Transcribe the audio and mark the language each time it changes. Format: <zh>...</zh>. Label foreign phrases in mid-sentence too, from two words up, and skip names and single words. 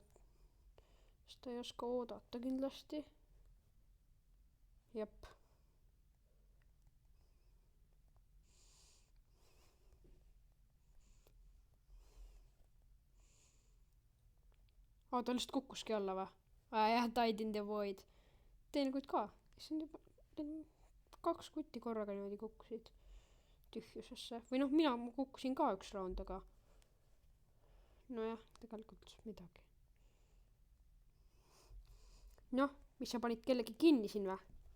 <et>Siis ta ei oska oodata kindlasti. Jep. Ta lihtsalt kukkuski alla või? Jah,</et> <en>died in the void.</en> <et>Teine kutt ka. See on juba... 2 kutti korraga niimoodi kukkusid tühjusesse. Või noh, mina kukkusin ka 1 raund, aga... Nojah, tegelikult midagi. Noh, mis sa panid kellegi kinni siin või?</et>